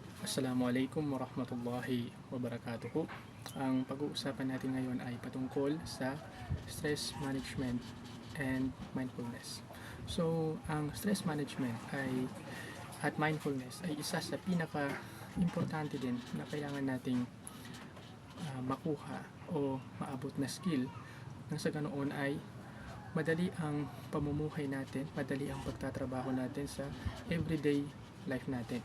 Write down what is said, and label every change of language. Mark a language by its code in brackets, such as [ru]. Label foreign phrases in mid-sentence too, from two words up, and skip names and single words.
[ar] السلام عليكم ورحمة الله وبركاته. [tl] Ang pag-uusapan natin ngayon ay patungkol sa [en] stress management and mindfulness. [tl] So, ang [en] stress management [tl] at mindfulness ay isa sa pinaka-importante din na kailangan nating makuha o maabot na skill nang sa ganoon ay madali ang pamumuhay natin, madali ang pagtatrabaho natin sa [en] everyday life [tl] natin.